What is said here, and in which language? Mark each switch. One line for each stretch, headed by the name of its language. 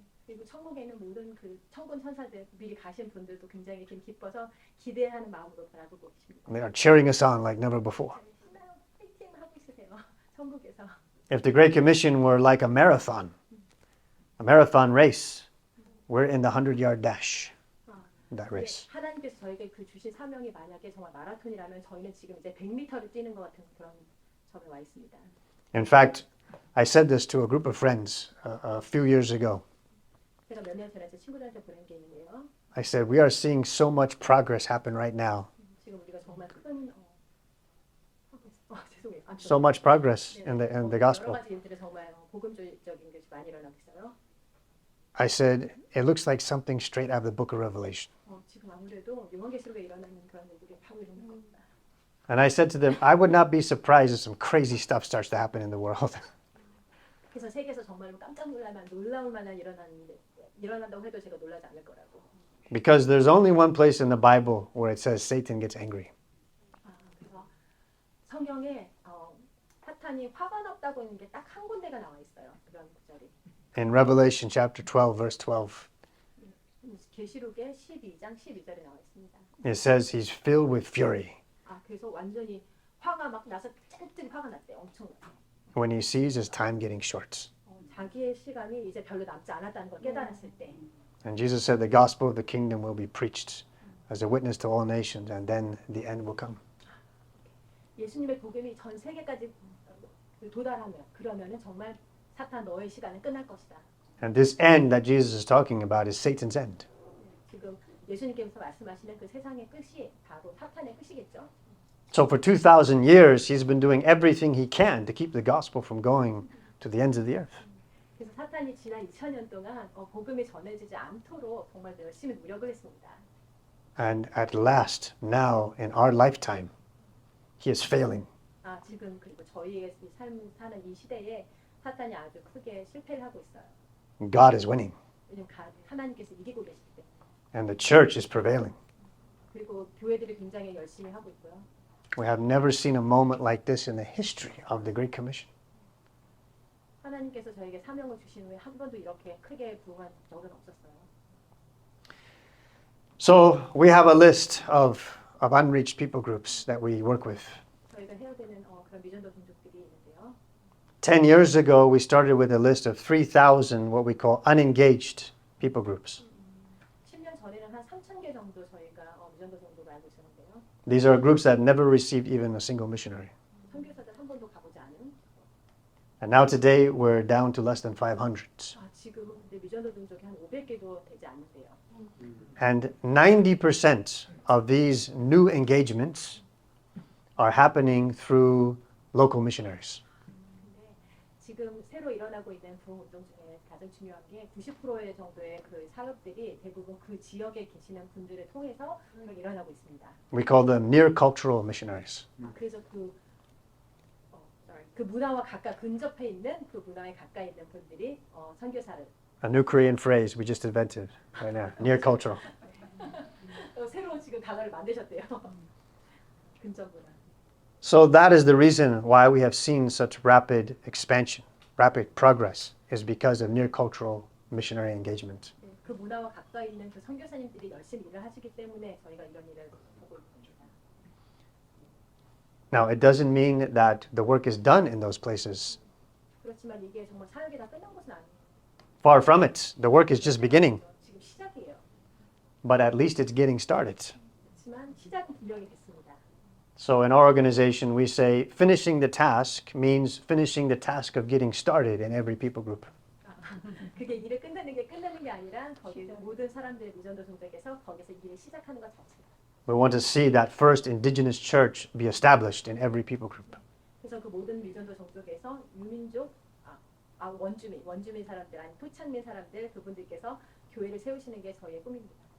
Korean: 그리고 천국에 있는 모든 그 천군 천사들 미리 가신 분들도 굉장히 지금 기뻐서 기대하는 마음으로 바라보고 계십니다.
English: They are cheering us on like never before.
Korean: 신나요, 파이팅 하고 있으세요 천국에서.
English: If the Great Commission were like a marathon race, we're in the 100-yard dash, that race.
Korean: 하나님께서 저에게 그 주신 사명이 만약에 정말 마라톤이라면 저희는 지금 이제 100m를 뛰는 것 같은 그런 점에 와 있습니다.
English: In fact, I said this to a group of friends a few years ago.
Korean: 제가 몇 년 전에 제 친구들한테 보낸 게 있는데요.
English: I said, we are seeing so much progress happen right now.
Korean: 지금 우리가 정말 큰 죄송해요.
English: So much progress in the
Korean: 여러
English: gospel.
Korean: 가지 일들이 정말 복음적인 것이 많이 일어나고 있어요.
English: I said, it looks like something straight out of the book of Revelation.
Korean: 지금 아무래도 요한계시록에 일어나는 그런 일들이 바로 일어날 겁니다.
English: And I said to them, I would not be surprised if some crazy stuff starts to happen in the world.
Korean: 그래서 세계에서 정말로 깜짝 놀랄 만한 놀라울 만한 일어난다고 해도 제가 놀라지 않을 거라고.
English: Because there's only one place in the Bible where it says Satan gets angry.
Korean: 그래서 성경에 사탄이 화가 났다고 있는 게 딱 한 군데가 나와 있어요. 그런 구절이.
English: In Revelation chapter 12, verse 12,
Korean: 계시록의 12장 12절에 나와 있습니다.
English: it says he's filled with fury
Korean: 그래서 완전히 화가 막 나서 찔찔 화가 났대요. 엄청.
English: when he sees his time getting short.
Korean: 자기의 시간이 이제 별로 남지 않았다는 걸 깨달았을 때.
English: And Jesus said the gospel of the kingdom will be preached as a witness to all nations, and then the end will come.
Korean: 예수님의 복음이 전 세계까지 도달하면 그러면은 정말 사탄 너의 시간은 끝날 것이다.
English: And this end that Jesus is talking about is Satan's end.
Korean: 지금 예수님께서 말씀하시는 그 세상의 끝이 바로 사탄의 끝이겠죠.
English: So for 2,000 years, he's been doing everything he can to keep the gospel from going to the ends of the earth.
Korean: 그래서 사탄이 지난 2000년 동안 복음이 전해지지 않도록 정말 열심히 노력을 했습니다.
English: And at last, now in our lifetime, he is failing.
Korean: 지금 그리고 저희의 삶 사는 이 시대에 사탄이 아주 크게 실패를 하고 있어요.
English: God is winning,
Korean: 왜냐면 하나님께서 이기고 계시기 때문에.
English: and the church is prevailing.
Korean: 그리고 교회들이 굉장히 열심히 하고 있고요.
English: We have never seen a moment like this in the history of the Great Commission.
Korean: 하나님께서 저에게 사명을 주신 후에 한 번도 이렇게 크게 부응한 적은 없었어요.
English: So we have a list of unreached people groups that we work with.
Korean: 저희가 해야 되는 그런 미전도 종족들이 있는데요.
English: 10 years ago, we started with a list of 3,000 what we call unengaged people groups.
Korean: 10년 전에는 한 3,000개 정도 저희가 미전도 종족을 알고 있었는데요.
English: These are groups that never received even a single missionary.
Korean: 선교사들 한 번도 가보지 않은.
English: And now today, we're down to less than 500.
Korean: 지금은 근데 미전도 종족이 한 500개도 되지 않는데요.
English: And 90% of these new engagements are happening through local missionaries.
Korean: 지금 새로 일어나고 있는 부흥 운동 중에 가장 중요한 게 90% 정도의 그 사역들이 대부분 그 지역에 계시는 분들을 통해서 일어나고 있습니다.
English: We call them near cultural missionaries.
Korean: 그래서 그 문화와 가까 근접해 있는 그 문화에 가까이 있는 분들이 선교사를
English: A new Korean phrase we just invented right now, near cultural.
Korean: 새로운 지금 단어를 만드셨대요. 근접 문화.
English: So that is the reason why we have seen such rapid expansion, rapid progress, is because of near cultural missionary engagement.
Korean: 그 문화와 가까이 있는 그 선교사님들이 열심히 일을 하시기 때문에 저희가 이런 일을 보고 있습니다.
English: Now, it doesn't mean that the work is done in those places.
Korean: 그렇지만 이게 정말 사역이 다 끝난 것은 아니에요.
English: Far from it. The work is just beginning,
Korean: 지금 시작이에요.
English: but at least it's getting started.
Korean: 그렇지만 시작은 분명히 됐습니다.
English: So in our organization, we say finishing the task means finishing the task of getting started in every people group.
Korean: 그게 일을 끝내는 게 아니라 거기서 모든 사람들의 미전도 종족에서 거기서 일을 시작하는 것 자체예요.
English: We want to see that first indigenous church be established in every people group.
Korean: 그래서 그 모든 미전도 종족에서 유민족, 원주민 사람들 아니 토착민 사람들 그분들께서 교회를 세우시는 게 저희의 꿈입니다.